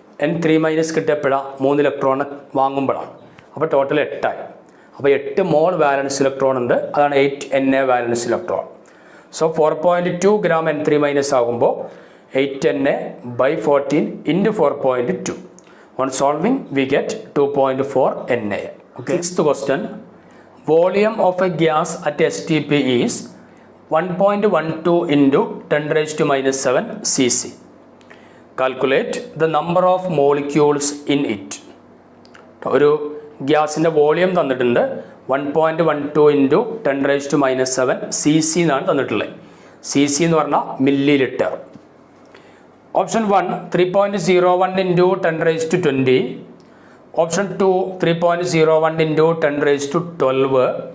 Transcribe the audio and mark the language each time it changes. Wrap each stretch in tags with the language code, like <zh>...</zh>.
<ml>N3 minus കിട്ടിയപ്പോഴാണ് 3 electron വാങ്ങുമ്പോഴാണ്. അപ്പോൾ total 8 ആയി. അപ്പോൾ 8 മോൾ വാലൻസ് ഇലക്ട്രോൺ ഉണ്ട്. അതാണ് 8 NA വാലൻസ് electron. So 4.2 gram N3 minus ആകുമ്പോൾ 8 NA</ml> <en>by 14 into 4.2. On solving, we get 2.4 NA. Okay. Sixth question. Volume of a gas at STP is 1.12 into 10 raised to minus 7 cc. Calculate the number of molecules in it.</en> <ml>ഒരു ഗ്യാസിൻ്റെ volume തന്നിട്ടുണ്ട് 1.12 into 10⁻⁻⁷ cc എന്നാണ് തന്നിട്ടുള്ളത്. cc എന്ന് പറഞ്ഞാൽ milli litre. Option 1 3.01 into 10⁻20. Option 2 3.01 into 10⁻12.</ml>